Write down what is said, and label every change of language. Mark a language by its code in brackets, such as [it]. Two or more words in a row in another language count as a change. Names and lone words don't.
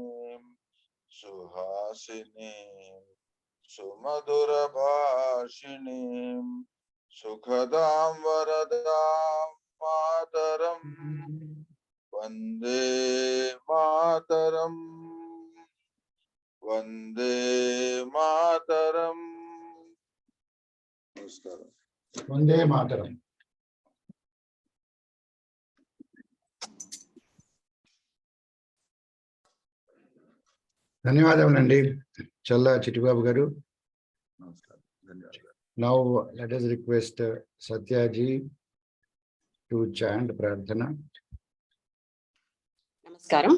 [sa] सुहासिनी, सुमधुर भाषिणी, सुखदम् वरदम् मातरम्, वन्दे मातरम्, वन्दे मातरम्. [te] Namaskaram. [sa] वन्दे मातरम्. [te] ధన్యవాదములండి చల్లా చిట్టిబాబు గారు. [en] Now let us request Satya ji to chant Prarthana. [te] Namaskaram.